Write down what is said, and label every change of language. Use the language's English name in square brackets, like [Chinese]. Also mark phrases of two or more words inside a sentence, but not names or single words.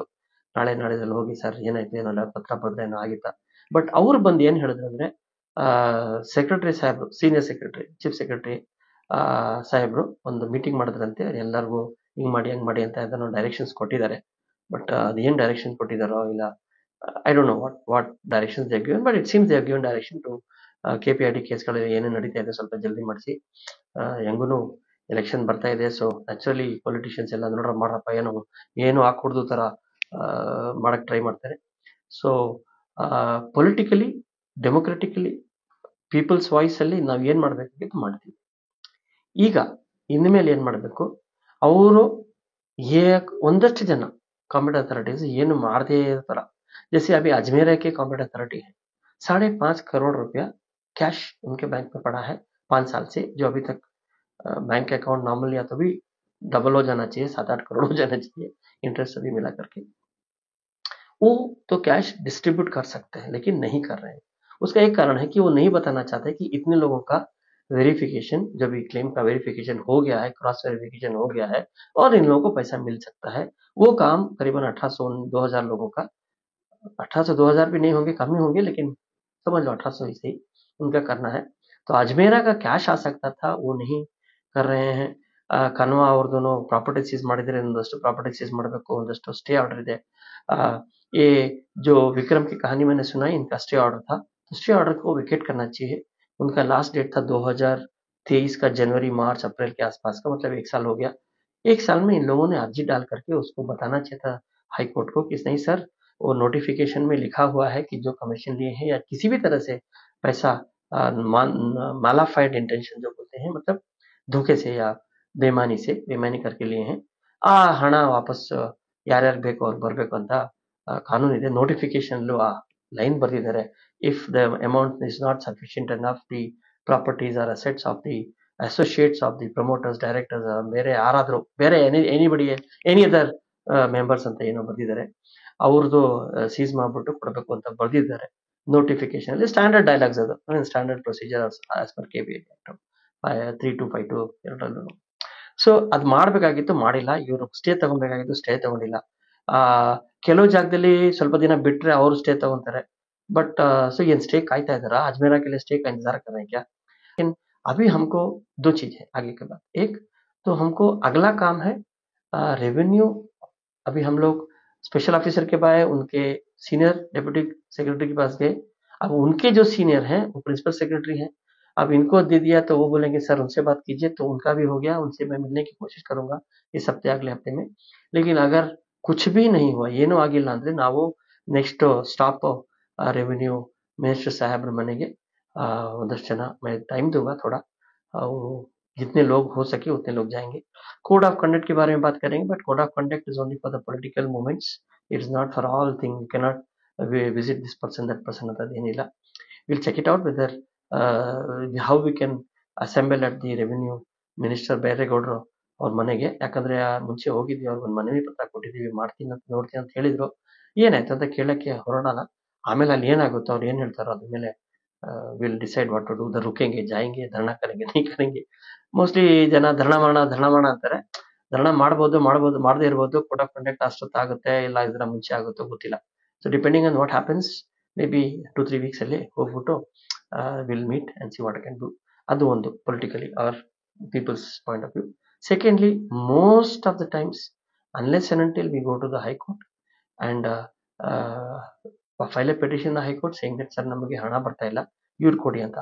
[Kannada] ನಾಳೆ ನಾಳೆದಲ್ಲಿ ಹೋಗಿ ಸರ್ ಏನಾಯ್ತು ಏನಲ್ಲ ಪತ್ರ ಬರೆದ್ರೆ ಏನೋ ಆಗಿತ್ತಾ. ಬಟ್ ಅವ್ರು ಬಂದು ಏನ್ ಹೇಳಿದ್ರು ಅಂದ್ರೆ, ಸೆಕ್ರೆಟರಿ ಸಾಹೇಬ್ರು, [English] senior secretary, chief secretary [Kannada] ಸಾಹೇಬ್ರು ಒಂದು ಮೀಟಿಂಗ್ ಮಾಡಿದ್ರಂತೆ. ಎಲ್ಲರಿಗೂ ಹಿಂಗ್ ಮಾಡಿ ಹಂಗ್ ಮಾಡಿ ಅಂತ ಅದನ್ನು ಡೈರೆಕ್ಷನ್ಸ್ ಕೊಟ್ಟಿದ್ದಾರೆ. ಬಟ್ ಅದೇನ್ ಡೈರೆಕ್ಷನ್ ಕೊಟ್ಟಿದಾರೋ ಇಲ್ಲ, [English] I don't know what directions they have given, but it seems they have given direction to KPID [Kannada] ಕೇಸ್ಗಳಲ್ಲಿ ಏನೇನು ನಡೀತಾ ಇದೆ ಸ್ವಲ್ಪ ಜಲ್ದಿ ಮಾಡಿಸಿ. ಹೆಂಗೂನು ಎಲೆಕ್ಷನ್ ಬರ್ತಾ ಇದೆ. [English] so naturally politicians [Kannada] ಎಲ್ಲ ನೋಡ್ರ ಮಾಡ್ರಪ್ಪ ಏನು ಹಾಕೊಡ್ದು ತರ ಮಾಡಕ್ ಟ್ರೈ ಮಾಡ್ತಾರೆ. [English] so politically democratically people's voice [Kannada] ಅಲ್ಲಿ ನಾವ್ ಏನ್ ಮಾಡ್ಬೇಕಾಗಿತ್ತು ಮಾಡ್ತೀವಿ. ಈಗ ಇನ್ಮೇಲೆ ಏನ್ ಮಾಡ್ಬೇಕು, ಅವರು ಒಂದಷ್ಟು ಜನ [English] competent authorities [Kannada] ಏನು ಮಾಡದೇ ತರ, [Hindi] जैसे अभी अजमेर के [English] competent authority [Hindi] है, 5.5 करोड़ रुपया कैश उनके बैंक में पड़ा है 5 साल से, जो अभी तक [English] bank account normal [Hindi] या तो भी डबल हो जाना चाहिए, 7-8 करोड़ हो जाना चाहिए इंटरेस्ट सभी मिला करके. वो तो [English] cash distribute [Hindi] कर सकते हैं लेकिन नहीं कर रहे हैं. उसका एक कारण है कि वो नहीं बताना चाहते कि इतने लोगों का वेरिफिकेशन, जब ये क्लेम का वेरिफिकेशन हो गया है, [English] cross verification [Hindi] हो गया है और इन लोगों को पैसा मिल सकता है. वो काम करीबन 1800-2000 लोगों का, 1800-2000 भी नहीं होंगे, कम ही होंगे, लेकिन समझ लो 1800 ही सही, उनका करना है. तो अजमेरा का कैश आ सकता था, वो नहीं कर रहे हैं. [Kannada] ಕನ್ವಾ ಅವ್ರದ್ದು [English] property seize [Kannada] ಮಾಡಿದ್ರೆ ಒಂದಷ್ಟು [English] property seize [Kannada] ಮಾಡಬೇಕು, ಒಂದಷ್ಟು [English] stay order [Kannada] ಇದೆ. [Hindi] ये जो विक्रम की कहानी मैंने सुनाई, इनका [English] stay order [Hindi] था, तो [English] stay order [Hindi] को विकेट करना चाहिए. उनका [English] last date [Hindi] था 2023 का जनवरी मार्च अप्रैल के आसपास का, मतलब 1 साल हो गया. 1 साल में इन लोगों ने अर्जी डाल करके उसको बताना चाहिए था [English] high court [Hindi] को कि नहीं सर, वो नोटिफिकेशन में लिखा हुआ है कि जो कमीशन लिए हैं या किसी भी तरह से पैसा [English] malafide intention [Hindi] जो बोलते हैं, मतलब धोखे से या ಬೇಮಾನಿ करके लिए हैं, [Kannada] ಆ ಹಣ ವಾಪಸ್ ಯಾರ್ಯಾರು ಬೇಕೋ ಅವ್ರು ಬರ್ಬೇಕು ಅಂತ ಕಾನೂನು ಇದೆ. ನೋಟಿಫಿಕೇಶನ್ ಆ ಲೈನ್ ಬರ್ದಿದ್ದಾರೆ, [English] if the amount is not sufficient enough the properties or assets of the associates of the promoters, directors, [Kannada] ಬೇರೆ ಯಾರಾದ್ರೂ ಬೇರೆ [English] any other members [Kannada] ಅಂತ ಏನೋ ಬರ್ದಿದ್ದಾರೆ, ಅವ್ರದ್ದು ಸೀಸ್ ಮಾಡ್ಬಿಟ್ಟು ಕೊಡಬೇಕು ಅಂತ ಬರ್ದಿದ್ದಾರೆ ನೋಟಿಫಿಕೇಶನ್ ಅಲ್ಲಿ. [English] standard dialogues ಅದು, standard procedure as per KPID 3252 ಎರಡರಲ್ಲೂ. [Kannada] ಸೊ ಅದ್ ಮಾಡ್ಬೇಕಾಗಿತ್ತು, ಮಾಡಿಲ್ಲ. ಇವರು ಸ್ಟೇ ತಗೊಬೇಕಾಗಿತ್ತು, ಸ್ಟೇ ತಗೊಂಡಿಲ್ಲ. ಕೆಲವು ಜಾಗದಲ್ಲಿ ಸ್ವಲ್ಪ ದಿನ ಬಿಟ್ರೆ ಅವರು ಸ್ಟೇ ತಗೊಂತಾರೆ. [English] but so [Hindi] ये स्टे कायता है जरा, अजमेरा के लिए स्टे का इंतजार कर रहे हैं क्या? लेकिन अभी हमको 2 चीज है आगे के बाद. एक तो हमको अगला काम है रेवेन्यू. अभी हम लोग [English] special officer [Hindi] के पास, उनके [English] senior deputy secretary [Hindi] के पास गए. अब उनके जो सीनियर हैं वो [English] principal secretary [Hindi] हैं. अब इनको दे दिया तो वो बोलेंगे सर उनसे बात कीजिए, तो उनका भी हो गया. उनसे मैं मिलने की कोशिश करूंगा इस हफ्ते, अगले हफ्ते में. लेकिन अगर कुछ भी नहीं हुआ, [Kannada] ಏನೂ ಆಗಿಲ್ಲ ಅಂದ್ರೆ ನಾವು [English] next stop [Hindi] रेवेन्यू मिनिस्टर साहब बनेंगे. [Kannada] ಒಂದಷ್ಟು ಜನ [Hindi] मैं टाइम दूंगा थोड़ा, जितने लोग हो सके उतने लोग जाएंगे. [English] code of conduct [Hindi] के बारे में बात करेंगे, [English] but code of conduct is only for the political movements, it is not for all thing. you can not visit this person that person [Kannada] ಅಂತ ಏನಿಲ್ಲ. [English] we'll check it out whether how we can assemble at the revenue minister [Kannada] ಬೈರೇಗೌಡರು ಅವ್ರ ಮನೆಗೆ. ಯಾಕಂದ್ರೆ ಮುಂಚೆ ಹೋಗಿದ್ವಿ, ಅವ್ರಿಗೊಂದು ಮನವಿ ಪತ್ರ ಕೊಟ್ಟಿದೀವಿ, ಮಾಡ್ತೀನಿ ಅಂತ ನೋಡ್ತೀನಿ ಅಂತ ಹೇಳಿದ್ರು. ಏನಾಯ್ತು ಅಂತ ಕೇಳಕ್ಕೆ ಹೊರಡೋಣ. ಆಮೇಲೆ ಅಲ್ಲಿ ಏನಾಗುತ್ತೋ ಅವ್ರು ಏನ್ ಹೇಳ್ತಾರೋ ಅದ್ರ ಮೇಲೆ [English] will decide what to do. [Hindi] ना रुकेंगे, जाएंगे, धरना करेंगे, नहीं करेंगे. [Kannada] ಮೋಸ್ಟ್ಲಿ ಜನ ಧರಣ ಮಾಡೋಣ ಅಂತಾರೆ. ಧರಣ ಮಾಡದೇ ಇರ್ಬೋದು, [English] code of conduct [Kannada] ಅಷ್ಟೊತ್ತಾಗುತ್ತೆ, ಇಲ್ಲ ಇದರ ಮುಂಚೆ ಆಗುತ್ತೋ ಗೊತ್ತಿಲ್ಲ. [English] so depending on what happens, may be 2-3 weeks [Kannada] ಅಲ್ಲಿ ಹೋಗ್ಬಿಟ್ಟು [English] will meet and see what I can do. [Kannada] ಅದು ಒಂದು [English] politically or people's point of view. secondly, most of the times unless and until we go to the high court and file a petition high court saying that sir [Kannada] ನಮಗೆ ಹಣ ಬರ್ತಾ ಇಲ್ಲ, ಇವ್ರು ಕೊಡಿ ಅಂತ.